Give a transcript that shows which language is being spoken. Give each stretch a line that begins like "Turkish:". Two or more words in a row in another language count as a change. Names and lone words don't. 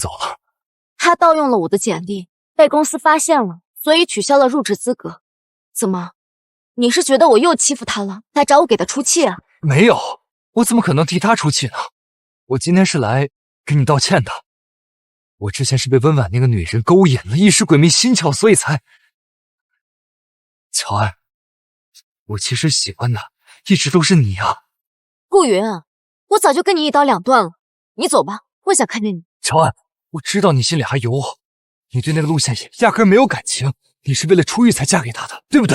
Chinese: 他盜用了我的簡歷， 被公司发现了，所以取消了入职資格。怎麼？你是覺得我又欺負他了，才找我給他出氣啊？沒有，我怎麼可能替他出氣呢？我今天是來給你道歉的。我之前是被溫婉那個女人勾引了，一時鬼迷心竅，所以才……喬安，我其實喜歡的一直都是你啊。顧雲，我早就跟你一刀兩斷了，你走吧，我想看見你。喬安，我知道你心裡還有我，你對那個陸獻野壓根沒有感情，你是為了出獄才嫁給他的，對不對？